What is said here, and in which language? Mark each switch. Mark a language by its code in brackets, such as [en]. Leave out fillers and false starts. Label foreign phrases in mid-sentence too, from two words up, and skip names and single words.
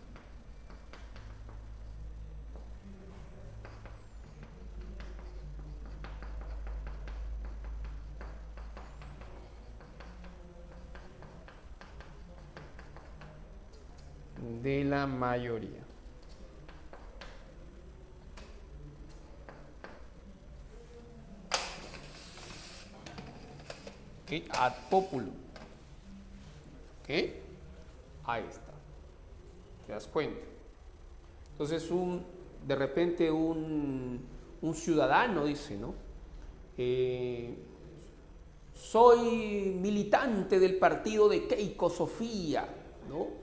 [es] De la mayoría. [la] ¿Ok? Ad populum. [es] ¿Ok? Ahí está. ¿Te das cuenta? Entonces de repente un ciudadano dice, ¿no? Soy militante del partido de Keiko Sofía, ¿no?